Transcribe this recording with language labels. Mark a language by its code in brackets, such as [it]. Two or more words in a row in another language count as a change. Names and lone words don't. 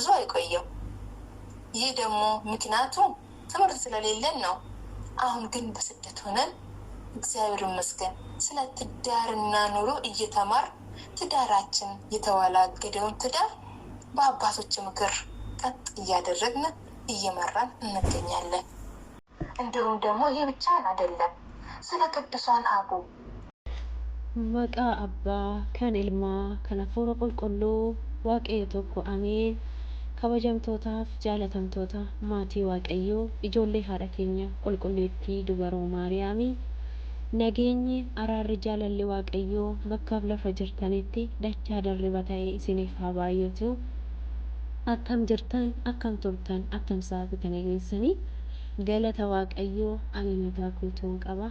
[am] አይቆየም። ይህ ደግሞ ምክንያቱ ትምህርት ስለሌለን ነው። አሁን ግን በስደት ሆነን እግዚአብሔር ይመስገን ስለ ትዳርና ኑሮ እየተማር ትዳራችን የተወላገደውን ትዳር በአባቶች ምክር ቀጥ እያደረግን እየመራን እንገኛለን። እንዲሁም ደግሞ ይህ ብቻ አይደለም፣ ስለ ቅዱሳን ሀቡ [om] Maqaa abbaa kan ilmaa kan afuura qulqulluu Waaqayyoo tokkoo ameen። kabajamtootaaf jaalatamtoota maatii waaqayyoo ijoollee haadha keenya qulqulleettii dubaroo maariyaamii nageenyi araarri jaalalli waaqayyoo bakkaaf lafa jirtanitti dachaa darriba ta'ee isiniif haa baay'atu. Akkam jirtan, akkam turtan, akkam sa'aatii geessanii galata waaqayyoo amantaa guutuun qaba.